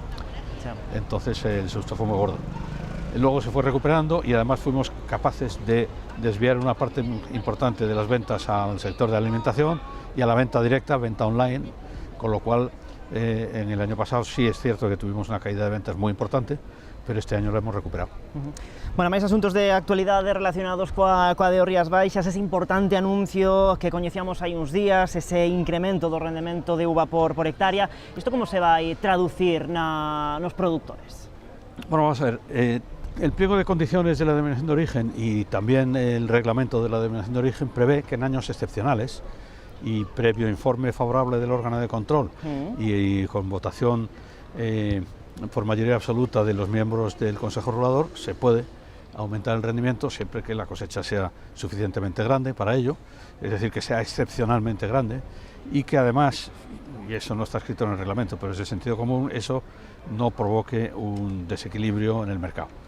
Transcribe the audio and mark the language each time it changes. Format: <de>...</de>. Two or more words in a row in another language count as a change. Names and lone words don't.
<es>Entonces el susto fue muy gordo. Luego se fue recuperando y además fuimos capaces de desviar una parte importante de las ventas al sector de alimentación y a la venta directa, venta online, con lo cual en el año pasado sí es cierto que tuvimos una caída de ventas muy importante, pero este año lo hemos recuperado.</es> <gl>Bueno, máis asuntos de actualidade relacionados coa DEO Rías Baixas, ese importante anuncio que coñecíamos hai uns días, ese incremento do rendemento de uva por hectárea. Isto como se vai traducir nos productores?</gl> <es>Bueno, vamos a ver, el pliego de condiciones de la denominación de origen y también el reglamento de la denominación de origen prevé que en años excepcionales y previo informe favorable del órgano de control y con votación por mayoría absoluta de los miembros del Consejo Regulador, se puede aumentar el rendimiento siempre que la cosecha sea suficientemente grande para ello, es decir, que sea excepcionalmente grande y que además, y eso no está escrito en el reglamento, pero es de sentido común, eso no provoque un desequilibrio en el mercado.</es>